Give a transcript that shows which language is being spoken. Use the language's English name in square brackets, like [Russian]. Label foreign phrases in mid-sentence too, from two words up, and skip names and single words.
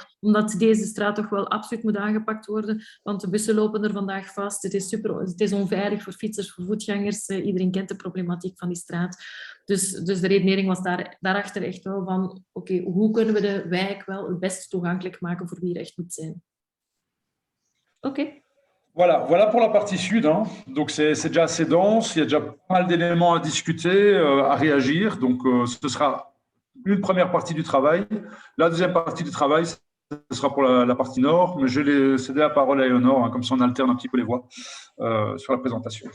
[Dutch] Omdat deze straat toch wel absoluut moet aangepakt worden, want de bussen lopen er vandaag vast. Het is onveilig voor fietsers, voor voetgangers. Iedereen kent de problematiek van die straat. Dus de redenering was daarachter echt wel van hoe kunnen we de wijk wel het best toegankelijk maken voor wie er echt moet zijn. [French] Voilà pour la partie sud. Hein. Donc, c'est déjà assez dense. Il y a déjà pas mal d'éléments à discuter, à réagir. Donc, ce sera une première partie du travail. La deuxième partie du travail, ce sera pour la partie nord, mais je vais céder la parole à Eleonore, hein, comme ça on alterne un petit peu les voix sur la présentation.